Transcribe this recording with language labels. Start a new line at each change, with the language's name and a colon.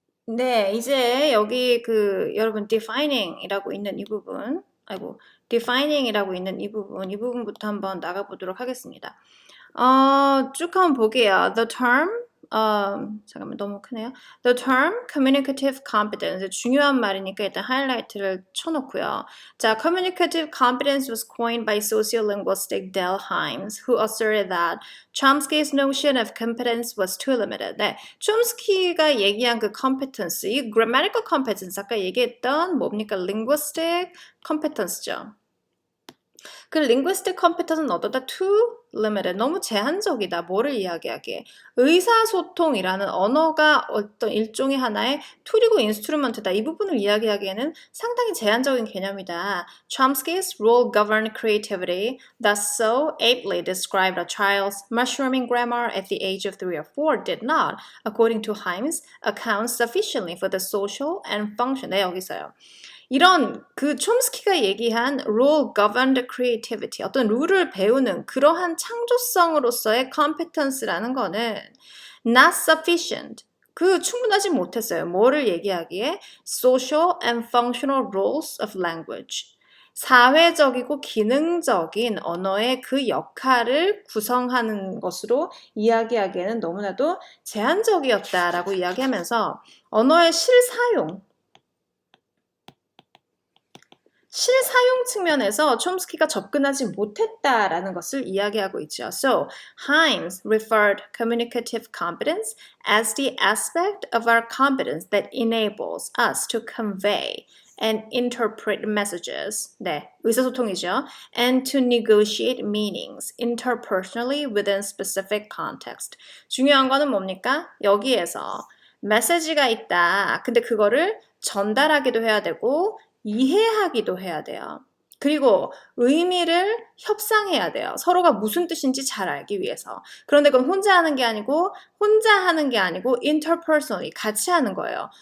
Korean: 네, 이제 여기 여러분 defining이라고 있는 이 부분, defining이라고 있는 이 부분부터 한번 나가보도록 하겠습니다. 쭉 한번 볼게요.
English: The term,
Korean: 잠깐만 너무 크네요.
English: The term communicative competence
Korean: 중요한 말이니까 일단 하이라이트를 쳐놓고요.
English: 자, communicative competence was coined by sociolinguistic Del Hymes, who asserted that Chomsky's notion of competence was too limited.
Korean: 네, 촘스키가 얘기한 그 competence, 이 grammatical competence 아까 얘기했던 뭡니까?
English: linguistic competence죠. 그 linguistic competence는
Korean: 어떠다?
English: too limited.
Korean: 너무 제한적이다. 뭐를 이야기하기에? 의사소통이라는 언어가 어떤 일종의 하나의 툴이고 인스트루먼트다. 이 부분을 이야기하기에는 상당히 제한적인 개념이다.
English: Chomsky's rule governed creativity that so aptly described a child's mushrooming grammar at the age of 3 or 4 did not, according to Hymes, account sufficiently for the social and function.
Korean: 네, 여기서요. 이런 촘스키가 얘기한
English: rule governed creativity,
Korean: 어떤 룰을 배우는 그러한 창조성으로서의 competence라는 거는
English: not sufficient,
Korean: 충분하지 못했어요. 뭐를 얘기하기에?
English: social and functional rules of language.
Korean: 사회적이고 기능적인 언어의 그 역할을 구성하는 것으로 이야기하기에는 너무나도 제한적이었다라고 이야기하면서 언어의 실사용 측면에서 촘스키가 접근하지 못했다라는 것을 이야기하고 있죠.
English: So, Hymes referred communicative competence as the aspect of our competence that enables us to convey and interpret messages.
Korean: 네, 의사소통이죠.
English: And to negotiate meanings interpersonally within specific context.
Korean: 중요한 거는 뭡니까? 여기에서 메시지가 있다. 근데 그거를 전달하기도 해야 되고 이해하기도 해야 돼요. 그리고 의미를 협상해야 돼요. 서로가 무슨 뜻인지 잘 알기 위해서. 그런데 그건 혼자 하는 게 아니고 interpersonally 같이 하는 거예요.